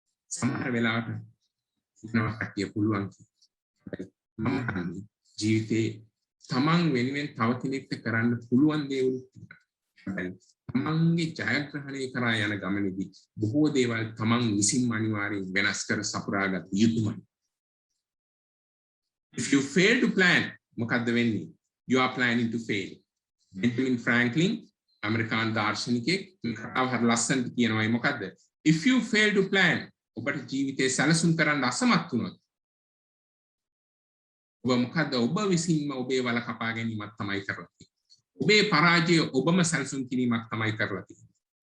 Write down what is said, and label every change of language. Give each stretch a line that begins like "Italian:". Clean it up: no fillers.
Sinhala: සමහර වෙලාවට හිතනවා කටිය පුළුවන් කියලා. මම ජීවිතේ තමන් වෙනුවෙන් තව කෙනෙක්ට කරන්න පුළුවන් දේවල් තමන්ගේ ජයග්‍රහණය කරා යන ගමනේදී බොහෝ දේවල් තමන් විසින්ම අනිවාර්යෙන් වෙනස් කර සපුරාගත යුතුමයි.
English: If you fail to plan,
Sinhala: මොකද්ද වෙන්නේ?
English: You are planning to fail.
Sinhala: Benjamin Franklin ඇමරිකානු දාර්ශනිකයෙක් කතාව හරි ලස්සනට කියනවා. මොකද්ද?
English: If you fail to plan,
Sinhala: ඔබට ජීවිතේ සැලසුම් කරන්න අසමත් වුණොත් ඔබ මොකද්ද? ඔබ විසින්ම ඔබේ වල කපා ගැනීමක් තමයි කරලා තියෙන්නේ. ඔබේ පරාජය ඔබම සැලසුම් කිරීමක් තමයි කරලා තියෙන්නේ.